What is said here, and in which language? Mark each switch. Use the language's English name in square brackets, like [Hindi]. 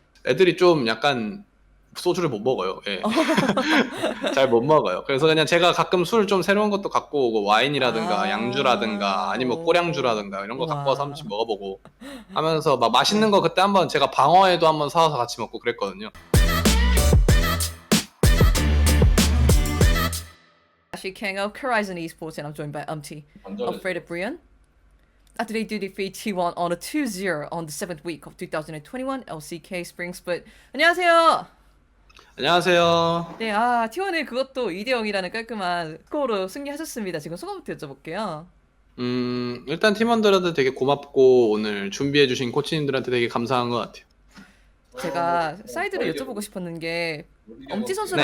[Korean] 애들이 좀 약간 소주를 못 먹어요. 예. 잘 못 먹어요. 그래서 그냥 제가 가끔 술 좀 새로운 것도 갖고 오고 와인이라든가 양주라든가 아, 아니면 꼬량주라든가 이런 거 갖고 와서 한 와. 번씩 먹어보고 하면서 막 맛있는 거 그때 한번 제가 방어에도 한번 사와서 같이 먹고 그랬거든요. [English] Ashley Kang of Horizon Esports, and I'm joined by of Fred Brian. After they do defeat T1 on a 2-0 on the 7th week of 2021 LCK Spring Split. [Korean] 안녕하세요. 안녕하세요. 네, T1을 그것도 2대0이라는 깔끔한 스코어로 승리하셨습니다. 지금 소감부터 여쭤볼게요. 일단 팀원들한테 되게 고맙고 오늘 준비해주신 코치님들한테 되게 감사한 것 같아요. 제가 사이드로 여쭤보고 싶었는 게 엄지 선수는